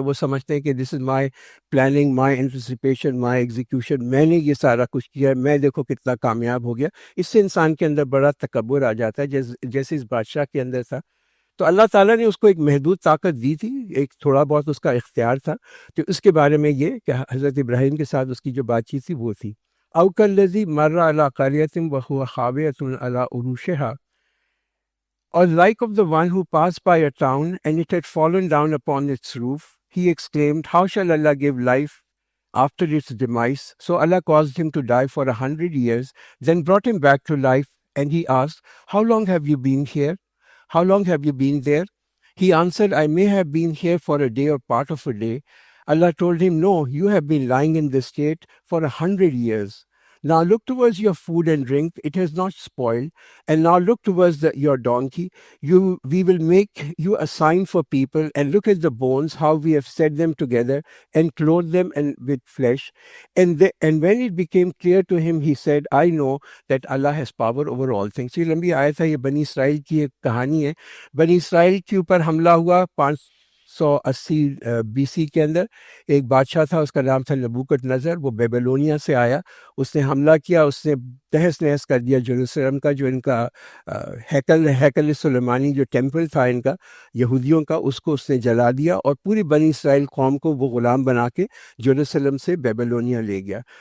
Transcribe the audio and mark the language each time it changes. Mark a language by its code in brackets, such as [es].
[ur] وہ سمجھتے ہیں کہ [en] this is my planning, my anticipation, my execution, [ur] میں نے یہ سارا کچھ کیا, میں دیکھو کتنا کامیاب ہو گیا. اس سے انسان کے اندر بڑا تکبر آ جاتا ہے, جیسے اس بادشاہ کے اندر تھا. تو اللہ تعالیٰ نے اس کو ایک محدود طاقت دی تھی، ایک تھوڑا بہت اس کا اختیار تھا، تو اس کے بارے میں یہ کہ حضرت ابراہیم کے ساتھ اس کی جو بات چیت تھی وہ تھی. [ar] او کالذی مر علی قریۃ وہو خاویۃ علی عروشہا، [en] or like of the one who passed by a town and it had fallen down upon its roof, he exclaimed, how shall Allah give life after its demise? So Allah caused him to die for 100 years, then brought him back to life, and he asked, how long have you been here? How long have you been there? He answered, I may have been here for a day or part of a day. Allah told him, no, you have been lying in this state for 100 years. Now look towards your food and drink, it has not spoiled. And now look towards your donkey. We will make you a sign for people, and look at the bones, how we have set them together and clothed them with flesh. And when it became clear to him, he said, I know that Allah has power over all things. [ur] یہ لمبی آیت ہے، یہ بنی اسرائیل کی ایک کہانی ہے. بنی اسرائیل کے اوپر حملہ ہوا 580 BC کے اندر. ایک بادشاہ تھا، اس کا نام تھا نبوکت نظر. وہ بیبلونیا سے آیا، اس نے حملہ کیا، اس نے تہس نہس کر دیا جیروسلم کا، جو ان کا ہیکل سلیمانی جو ٹیمپل تھا ان کا یہودیوں کا، اس کو اس نے جلا دیا، اور پوری بنی اسرائیل قوم کو وہ غلام بنا کے جیروسلم سے بیبلونیا لے گیا.